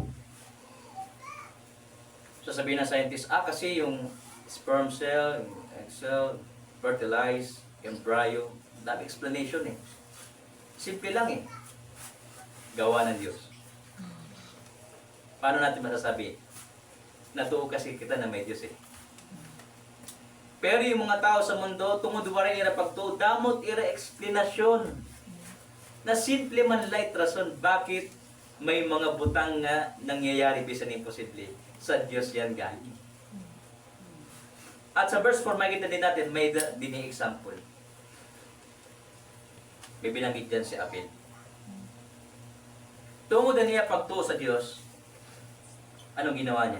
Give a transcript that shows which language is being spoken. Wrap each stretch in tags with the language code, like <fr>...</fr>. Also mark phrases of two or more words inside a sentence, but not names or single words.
<tl>Sasabihin ng scientist, kasi yung</tl> <en>sperm cell,</en> <tl>yung</tl> <en>egg cell,</en> <tl>fertilize, embryo, dami explanation eh. Simple lang eh. Gawa ng Diyos. Paano natin masasabi? Natuo kasi kita na may Diyos eh. Pero yung mga tao sa mundo,</tl> <war>tungod warin ira pagtuo, damot ira eksplanasyon. Na simple man light rason, bakit may mga butang nga nangyayari bisan imposible.</war> <tl>Sa Diyos yan galing. At sa verse 4, makikita din natin, may dini example. May binanggit dyan si Abel.</tl> <war>Tungod na niya pagtuo</war> <tl>sa Diyos, anong ginawa niya?</tl>